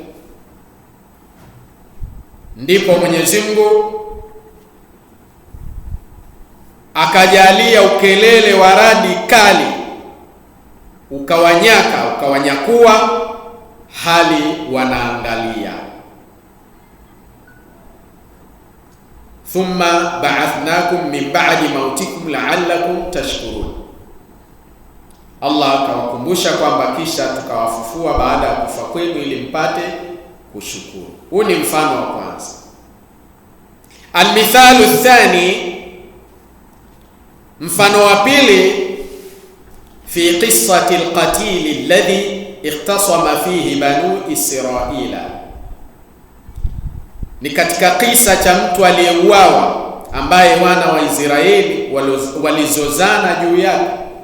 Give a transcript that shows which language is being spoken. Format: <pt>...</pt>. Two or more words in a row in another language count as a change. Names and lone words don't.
<sw>Ndipo Mwenyezi Mungu akajalia ukelele wa radi kali ukawanyakua hali wanaangalia.</sw> <ar>ثم بعثناكم من بعد موتكم لعلكم تشكرون,</ar> <sw>Allah akawakumbusha kwamba kisha tukawafufua baada ya kufa kwenu ili mpate kushukuru. Huu ni mfano wa kwanza.</sw> <ar>المثال الثاني,</ar> <sw>mfano wa pili,</sw> <ar>في قصة القتيل الذي اختصم فيه بنو إسرائيل,</ar> <sw>ni katika kisa cha mtu aliyeuawa ambaye wana wa Israeli walizozana juu yake.</sw>